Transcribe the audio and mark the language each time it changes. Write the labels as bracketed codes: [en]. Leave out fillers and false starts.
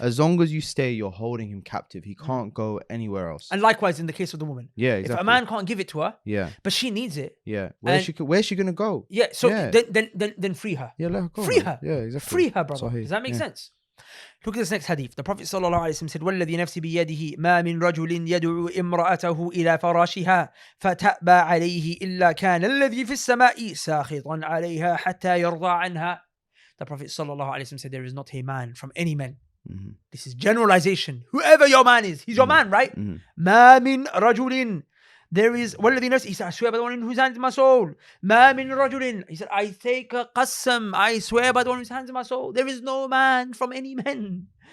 [en] As long as you stay, you're holding him captive. He can't go anywhere else. And likewise in the case of the woman. Yeah, exactly. If a man can't give it to her, but she needs it. Yeah. Where's she gonna go? Yeah. So then free her. Yeah, let her go. Free her. Yeah, exactly. Free her, brother. Does that make sense? Look at this next hadith. The Prophet ﷺ said, [ar] وَالَّذِي نَفْسِي بِيَدِهِ مَا مِنْ رَجُلٍ يَدْعُو إِمْرَأَتَهُ إِلَى فَرَاشِهَا فَتَأْبَى عَلَيْهِ إِلَّا كَانَ الَّذِي فِي السَّمَاءِ سَاخِطًا عَلَيْهَا حَتَّى يَرْضَى عَنْهَا. [en] The Prophet ﷺ said, there is not a man from any men. This is generalization. Whoever your man is, he's your man, right? [ar] مَا مِنْ رَجُلٍ. [en] There is [ar] وَالَّذِي نَفْسِي. [en] He said, I swear by the one in whose hands is my soul. [ar] مَا مِنْ رَجُلٍ. [en] He said, I take a qasam. I swear by the one whose hands is my soul. There is no man from any men.